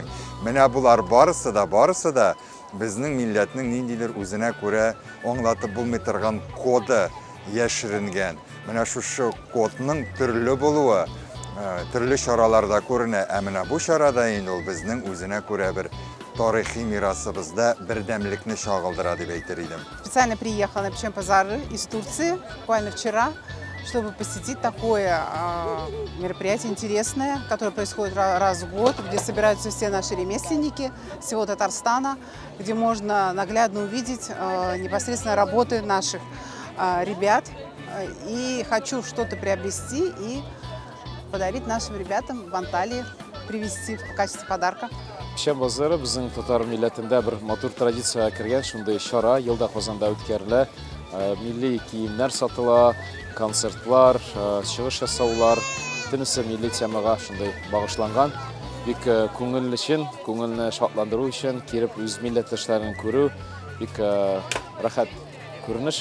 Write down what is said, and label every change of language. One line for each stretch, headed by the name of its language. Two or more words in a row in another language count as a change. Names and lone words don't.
Tatar: Менә булар барысы да безнең милләтнең ниндидер үзенә күрә аңлатып булмый торган коды яшеренгән. Менә шушы кодның төрле булуы төрле чараларда күренә. Менә бу чарада инде ул безнең үзенә күрә бер тарихи мирасыбызда бердәмлекне чагылдыра дип әйтер идем.
Russian: Специально приехал на
Tatar: пешән базары
Russian: из Турции буквально вчера, чтобы посетить такое мероприятие интересное, которое происходит раз в год, где собираются все наши ремесленники всего Татарстана, где можно наглядно увидеть непосредственно работы наших ребят. И хочу что-то приобрести и подарить нашим ребятам в Анталии, привезти в качестве подарка.
Tatar: Пешән базары безнең татар милләтендә бер матур традициягә кергән, шундый чара елда Казанда үткәрелә. Милли киемнәр сатыла, концертлар, чыгыш ясаулар, бөтенесе милли темага шундый багышланган. Бик күңел өчен, күңелне шатландыру өчен киреп үз милләттәшләрен күрү бик рәхәт күренеш.